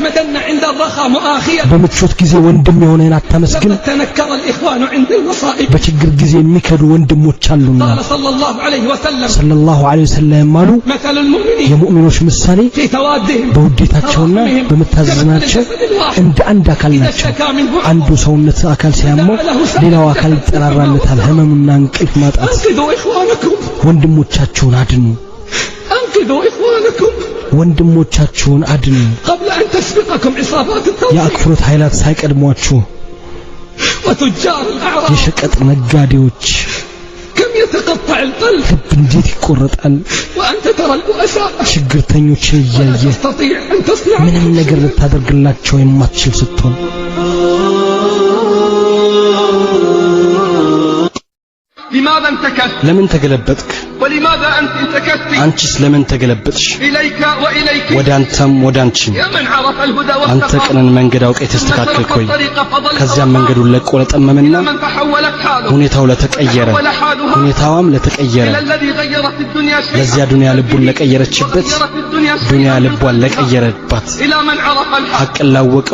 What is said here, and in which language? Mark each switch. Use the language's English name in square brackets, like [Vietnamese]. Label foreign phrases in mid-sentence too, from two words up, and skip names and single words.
[Amharic] በምቾት ጊዜ ወንድም የሆነን አታመስግን በችግር ጊዜ የሚከዱ ወንድሞች አሉና [Arabic] صلى الله عليه وسلم [Amharic] ማሉ የሙእሚኖች ምሳሌ በውዴታቸውና በመታዘዛቸው እንደ አንድ አካል ናቸው አንዱ ሰውነት አካል ሲያመው ሌላው አካል ይጠራራለታል ህመምና እንቅልፍ ማጣት ወንድሞቻችሁን አድኑ ወንድሞቻችሁን አድኑ [Arabic] قبل ان تسبقكم عصابات التوحيد [Amharic] የአክፍሮት ኃይላት ሳይቀድሟችሁ [Arabic] وتجار الاعراض [Amharic] የሸቀጥ ነጋዴዎች [Arabic] كم يتقطع القلب [Amharic] ልብ እንዴት ይቆረጣል [Arabic] وانت ترى البؤساء [Amharic] ችግርተኞችን እያየ ምንም ነገር ልታደርግላቸው የማትችል ስትሆን [Arabic] لماذا انتكست [Amharic] ለምን ተገለበጥክ [Arabic] ولماذا انت انتكست [Amharic] አንቺስ ለምን ተገለበጥሽ [Arabic] اليك واليك [Amharic] ወዳንተም ወዳንቺም [Arabic] يا من عرف الهدى [Amharic] አንተ ቅንን መንገድ አውቀህ ተስተካከልክ ወይ ከዚያም መንገዱን ለቆ ለጠመመና ሁኔታው ለተቀየረ ሁኔታዋም ለተቀየረ ለዚያ ዱንያ ልቡን ለቀየረችበት ዱንያ ልቧን ለቀየረባት ሐቅን ላወቀው